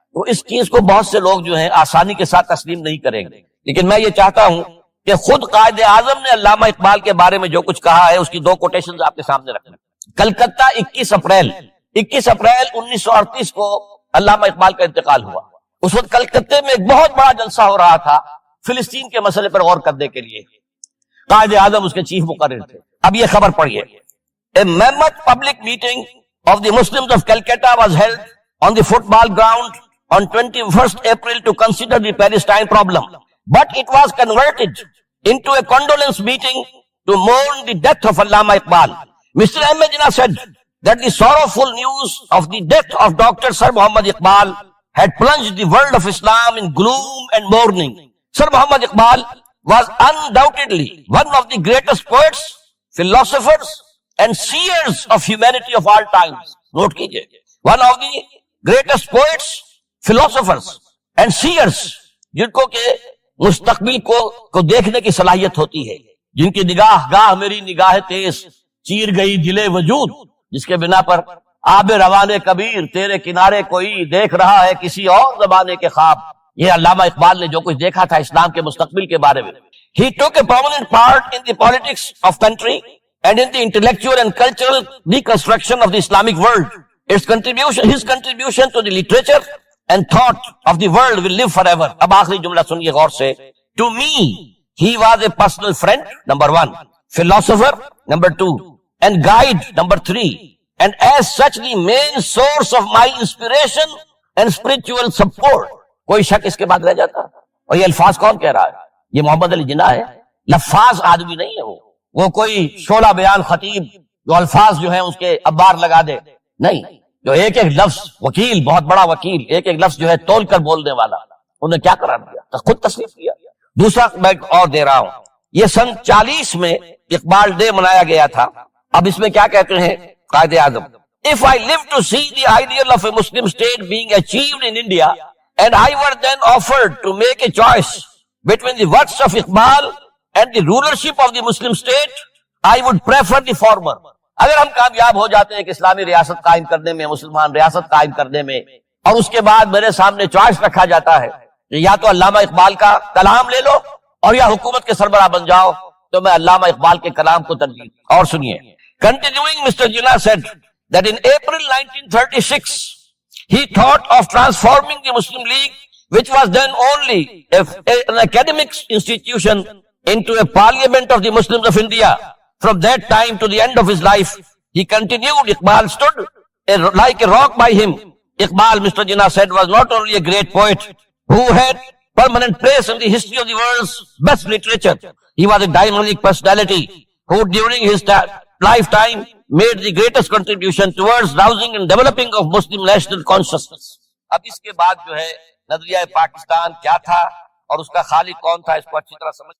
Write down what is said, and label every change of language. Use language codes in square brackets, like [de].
[ur] تو اس چیز کو بہت سے لوگ جو ہیں آسانی کے ساتھ تسلیم نہیں کریں گے, لیکن میں یہ چاہتا ہوں کہ خود قائد اعظم نے علامہ اقبال کے بارے میں جو کچھ کہا ہے اس کی 2 کوٹیشنز آپ کے سامنے رکھنا. کلکتہ 21 اپریل 1938 کو علامہ اقبال کا انتقال ہوا. اس وقت کلکتے میں ایک بہت بڑا جلسہ ہو رہا تھا فلسطین کے مسئلے پر غور کرنے کے لیے. قائد اعظم اس کے چیف مقرر تھے. اب یہ خبر پڑھیے, [en] A mammoth public meeting of the Muslims of Calcutta was held on the football ground on 21st April to consider the Palestine problem. But it was converted into a condolence meeting to mourn the death of Allama Iqbal. Mr. M. Jinnah said that the sorrowful news of the death of Dr. Sir Muhammad Iqbal had plunged the world of Islam in gloom and mourning. Sir Muhammad Iqbal was undoubtedly one of the greatest poets, philosophers, and seers of humanity of all times. [ur] Note kijiye. [en] One of the greatest poets, philosophers, and seers, [ur] جن کو کہ مستقبل کو دیکھنے کی صلاحیت ہوتی ہے, جن کی نگاہ گاہ میری نگاہ تیز چیر گئی دل وجود, جس کے بنا پر آب روان کبیر تیرے کنارے کوئی دیکھ رہا ہے کسی اور زمانے کے خواب. یہ علامہ اقبال نے جو کچھ دیکھا تھا اسلام کے مستقبل کے بارے میں. [en] He took a prominent part in the politics of country and in the intellectual and cultural reconstruction of the Islamic world. His contribution to the literature and thought of the world will live forever. [ur] اب آخری جملہ سنیے غور سے. [en] To me, he was a personal friend, number 1, philosopher, number 2, and guide, number 3, and as such the main source of my inspiration and spiritual support. [ur] کوئی شک اس کے بعد رہ جاتا؟ اور یہ الفاظ کون کہہ رہا ہے؟ یہ محمد علی جناح ہے. لفاظ آدمی نہیں ہے وہ کوئی شعلہ بیان خطیب جو الفاظ جو ہیں اس کے ابار لگا دے, نہیں. جو ایک لفظ وکیل, بہت بڑا وکیل, ایک لفظ جو ہے تول کر بولنے والا, انہیں کیا قرار دیا؟ خود تصنیف کیا. دوسرا میں اور دے رہا ہوں, یہ سن 40 میں اقبال ڈے منایا گیا تھا. اب اس میں کیا کہتے ہیں Quaid Azam, [en] If I live to see the ideal of a Muslim state being achieved in India and I were then offered to make a choice between the works of Iqbal and the rulership of the Muslim state, I would prefer the former. [ur] اگر ہم کامیاب ہو جاتے ہیں کہ اسلامی ریاست قائم کرنے میں، مسلمان ریاست قائم کرنے میں، اور اس کے بعد میرے سامنے چوائس رکھا جاتا ہے کہ یا تو علامہ اقبال کا کلام لے لو اور یا حکومت کے سربراہ بن جاؤ، تو میں علامہ اقبال کے کلام کو ترجیح۔ اور سنیے، [en] continuing Mr. Jinnah said that in April 1936 he thought of transforming the Muslim League, which was then only an academic institution, into a parliament of the Muslims of India. From that time to the end of his life, he continued, Iqbal stood like a rock by him. Iqbal, Mr. Jinnah said, was not only a great poet who had permanent place in the history of the world's best literature. He was a dynamic personality who during his lifetime made the greatest contribution towards rousing and developing of Muslim national consciousness. [ur] اب اس کے بعد جو ہے نظریہ پاکستان کیا تھا اور اس کا خالق کون تھا، اس کو اچھی طرح سمجھ